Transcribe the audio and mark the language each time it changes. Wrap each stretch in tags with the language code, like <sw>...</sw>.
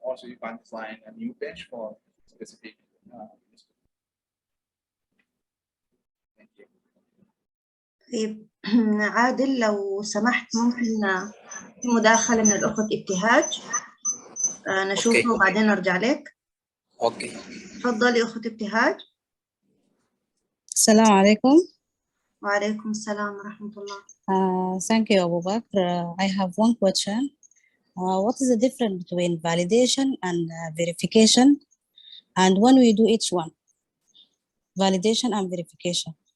<en>Also, you can design a new bench for specific instrument. Thank you.</en> <ar>طيب عادل لو سمحت ممكن في مداخلة من الأخت ابتهاج نشوفه وبعدين نرجع لك. اوكي تفضلي أخت ابتهاج. السلام عليكم. وعليكم السلام ورحمة الله.</ar> <en>Thank you, Abubakar. I have one question. What is the difference between validation and verification, and when we do each one? Validation and verification.</en>